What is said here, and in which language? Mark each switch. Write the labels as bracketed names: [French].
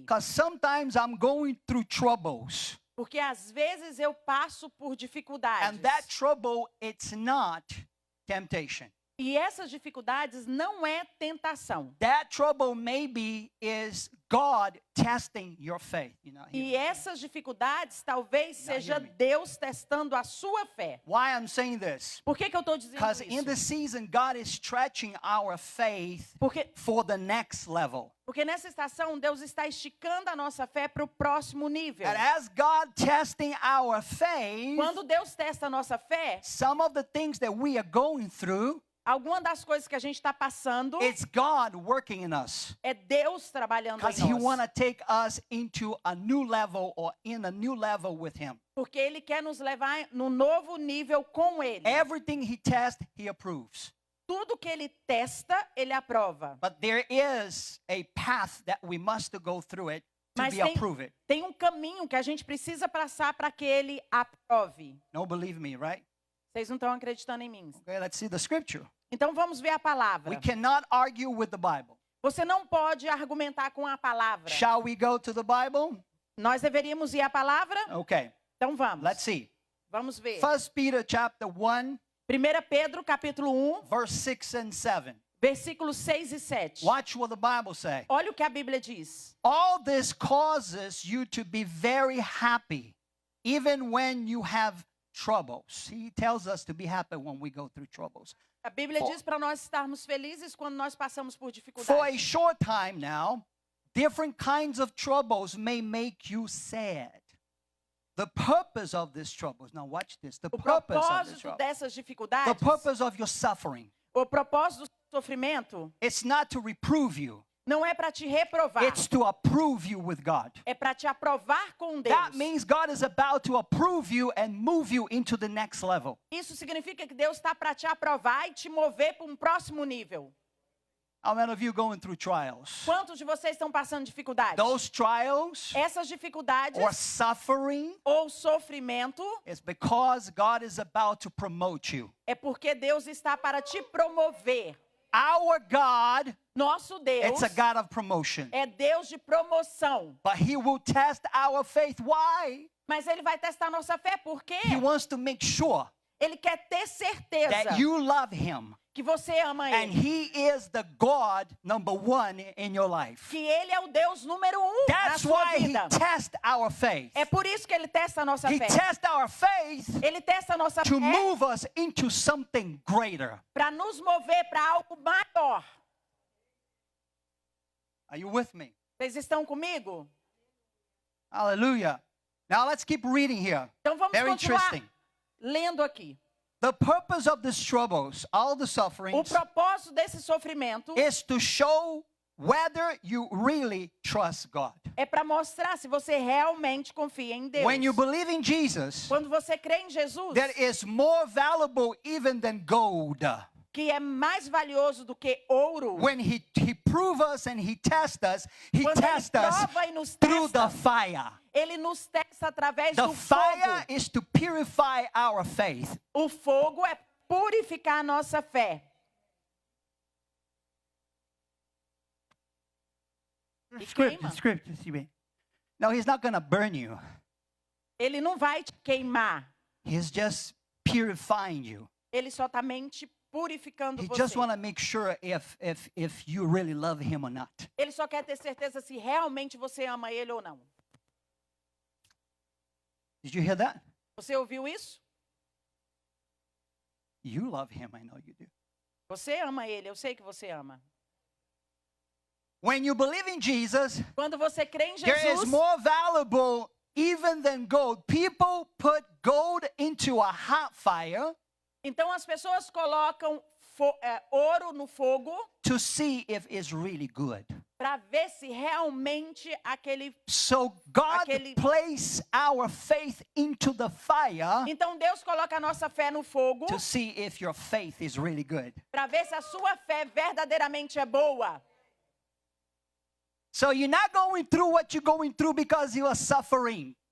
[English] Because sometimes I'm going through troubles, [Portuguese] Porque às vezes eu passo por dificuldades. [English] and that trouble, it's not temptation. [Portuguese] E essas dificuldades não é tentação. [English] That trouble maybe is God testing your faith. [Portuguese] E essas dificuldades talvez seja [English] hear me. [Portuguese] Deus testando a sua fé. [English] Why I'm saying this? [Portuguese] Por que eu estou dizendo [English] Because in this [Portuguese] isso? [English] season, God is stretching our faith [Portuguese] Porque [English] for the next level. [Portuguese] nessa estação Deus está esticando a nossa fé para o próximo nível. [English] And as God testing our faith, [Portuguese] Quando Deus testa a nossa fé, [English] some of the things that we are going through, [Portuguese] Alguma das coisas que a gente está passando [English] it's God working in us. [Portuguese] é Deus trabalhando [English] Because [Portuguese] em [English] He want [Portuguese] nós. [English] to take us into a new level or in a new level with Him. [Portuguese] Porque Ele quer nos levar no novo nível com Ele. [English] Everything He tests, He approves. [Portuguese] Tudo que Ele testa, Ele aprova. [English] But there is a path that we must go through it to [Portuguese] Mas [English] be approved. [Portuguese] tem um caminho que a gente precisa passar para que Ele aprove. [English] No, believe me, right? [Portuguese] Vocês não estão acreditando em mim. [English] Okay, let's see the scripture. [Portuguese] Então vamos ver a [English] We [Portuguese] palavra. [English] cannot argue with the Bible. [Portuguese] Você não pode argumentar com a palavra. [English] Shall we go to the Bible? [Portuguese] Nós deveríamos ir à palavra? [English] Okay, [Portuguese] Então vamos. [English] let's see. [Portuguese] Vamos ver. [English] 1 Peter chapter 1, [Portuguese] 1 Pedro, capítulo 1, [English] verse 6 and 7. [Portuguese] versículos 6 e 7. [English] Watch what the Bible says. [Portuguese] Olha o que a Bíblia diz. [English] All this causes you to be very happy, even when you have troubles. He tells us to be happy when we go through troubles. [Portuguese] A Bíblia diz para nós estarmos felizes quando nós passamos por [English] For a [Portuguese] dificuldades. [English] short time now, different kinds of troubles may make you sad. The purpose of these troubles, now watch this, the [Portuguese] O [English] purpose of these [Portuguese] propósito [English] troubles, [Portuguese] dessas [English] the [Portuguese] dificuldades, [English] purpose of your suffering, [Portuguese] o propósito do sofrimento, [English] it's not to reprove you, [Portuguese] não é para te reprovar, [English] it's to approve you with God. [Portuguese] é para te aprovar com Deus. [English] That means God is about to approve you and move you into the next level. [Portuguese] Isso significa que Deus está para te aprovar e te mover para um próximo nível. [English] How many of you going through trials? [Portuguese] Quantos de vocês estão passando dificuldades? [English] Those trials [Portuguese] Essas dificuldades [English] or suffering [Portuguese] ou sofrimento [English] is because God is about to promote you. [Portuguese] é porque Deus está para te promover. [English] Our God, [Portuguese] Nosso Deus [English] it's a God of promotion. [Portuguese] é Deus de promoção. [English] But He will test our faith. Why? [Portuguese] Mas Ele vai testar nossa fé, por quê? [English] He wants to make sure [Portuguese] Ele quer ter certeza [English] that you love Him [Portuguese] que você ama [English] and [Portuguese] Ele. [English] He is the God number one in your life. [Portuguese] Que Ele é o Deus número 1 na [English] That's [Portuguese] sua [English] why He [Portuguese] vida. [English] tests our faith. [Portuguese] É por isso que Ele testa a nossa [English] He [Portuguese] fé. [English] tests our faith [Portuguese] Ele testa a nossa [English] to move us into something greater. [Portuguese] para nos mover para algo maior. [English] Are you with me? [Portuguese] Vocês estão comigo? [English] Hallelujah. Now let's keep reading here. [Portuguese] Então vamos [English] Very [Portuguese] continuar [English] interesting. [Portuguese] lendo aqui. [English] The purpose of these troubles, all the [Portuguese] O [English] sufferings, [Portuguese] propósito desse sofrimento [English] is to show whether you really trust God. [Portuguese] é para mostrar se você realmente confia em Deus. [English] When you believe in Jesus, [Portuguese] Quando você crê em Jesus, [English] that is more valuable even than gold. [Portuguese] que é mais valioso do que ouro, [English] When He proves us and He tests us, He [Portuguese] quando Ele [English] tests us [Portuguese] prova e nos [English] through the [Portuguese] testa, [English] fire. [Portuguese] Ele nos testa através [English] The [Portuguese] do [English] fire [Portuguese] fogo. [English] is to purify our faith. [Portuguese] O fogo é purificar a nossa fé. E queima. [English] Scripture. No, He's not going to burn you. [Portuguese] Ele não vai te queimar. [English] He's just purifying you. [Portuguese] Ele só está mente purificando [English] He [Portuguese] você. [English] just want to make sure if you really love Him or not. [Portuguese] Ele só quer ter certeza se realmente você ama Ele ou não. [English] Did you hear that? [Portuguese] Você ouviu isso? [English] You love Him, I know you do. [Portuguese] Você ama Ele, eu sei que você ama. [English] When you believe in Jesus, [Portuguese] Quando você crê em [English] there is [Portuguese] Jesus, [English] more valuable even than gold. People put gold into a hot fire [Portuguese] então as pessoas colocam ouro no fogo [English] to see if it's really good. [Portuguese] para ver se realmente aquele... [English] So God [Portuguese] Aquele- [English] place our faith into the fire [Portuguese] Então Deus coloca a nossa fé no fogo [English] to see if your faith is really good. [Portuguese] para ver se a sua fé verdadeiramente é boa. [English] So you're not going through what you're going through because you are suffering.